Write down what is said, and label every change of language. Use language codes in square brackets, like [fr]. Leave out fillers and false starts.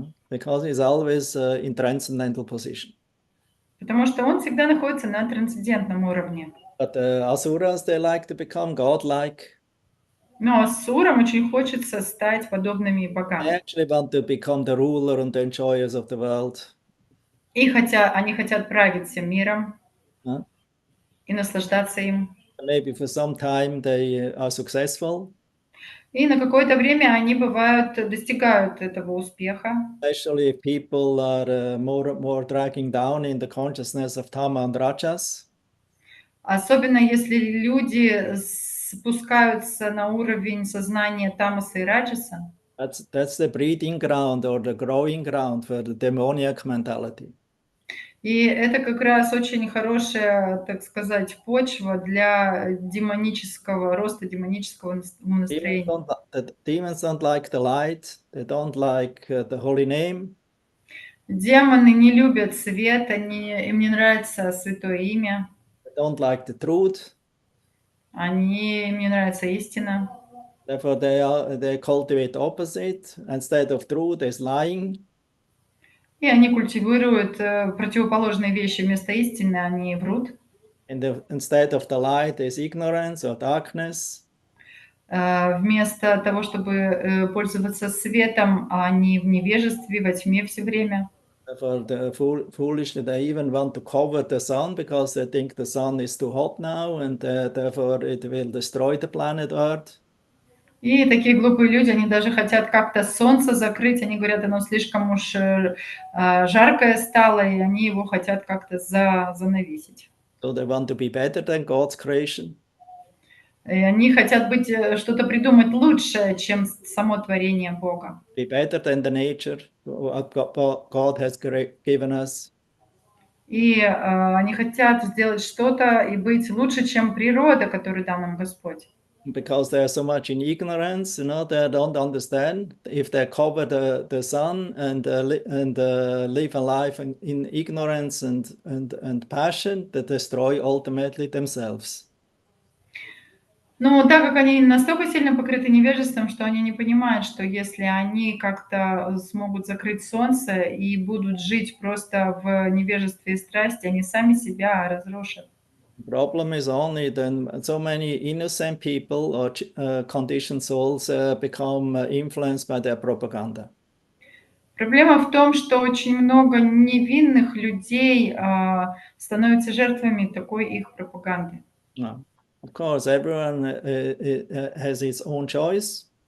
[en] Because he's always in transcendental position. [ru] Потому что он всегда находится на трансцендентном уровне. [en] But the Asuras, they like to become godlike. [ru] Но асурам очень хочется стать подобными [en] They [ru] богам. [en] actually want to become the ruler and the enjoyers of the world. [ru] И они хотят править всем миром и наслаждаться им. [en] Maybe for some time they are successful. [ru] И на какое-то время они достигают этого успеха. [en] Especially if people are more dragging down in the consciousness of Tama and Rajas. [ru] Особенно если люди спускаются на уровень сознания Тамаса и Раджаса. [en] That's the breeding ground or the growing ground for the demoniac mentality. [ru] И это как раз очень хорошая, так сказать, почва для роста демонического настроения. [en] The demons don't like the light, they don't like the holy name. [ru] Демоны не любят свет, им не нравится святое имя. [en] They don't like the truth. [ru] Им не нравится истина. [en] Therefore, they cultivate opposite. Instead of truth, there's lying. [ru] И они культивируют противоположные вещи. Вместо истины они врут. [en] Instead of the light, there's ignorance or darkness. [ru] Вместо того, чтобы пользоваться светом, они в невежестве, во тьме все время. [en] Therefore, foolishly, they even want to cover the sun because they think the sun is too hot now, and therefore it will destroy the planet Earth. [ru] И такие глупые люди, они даже хотят как-то солнце закрыть. Они говорят, оно слишком уж жаркое стало, и они его хотят как-то занавесить. [en] So they want to be better than God's creation. [ru] И они хотят что-то придумать лучшее, чем само творение Бога. [en] Be better than the nature what God has given us. [ru] И они хотят сделать что-то и быть лучше, чем природа, которую дал нам Господь. [en] Because they are so much in ignorance, they don't understand. If they cover the sun and live a life in ignorance and passion, they destroy ultimately themselves. [ru] Но так как они настолько сильно покрыты невежеством, что они не понимают, что если они как-то смогут закрыть солнце и будут жить просто в невежестве и страсти, они сами себя разрушат. [en] The problem is only then so many innocent people or conditioned souls become influenced by their propaganda. [ru] Проблема в том, что очень много невинных людей становятся жертвами такой их пропаганды. [en] Of course, everyone has his own choice.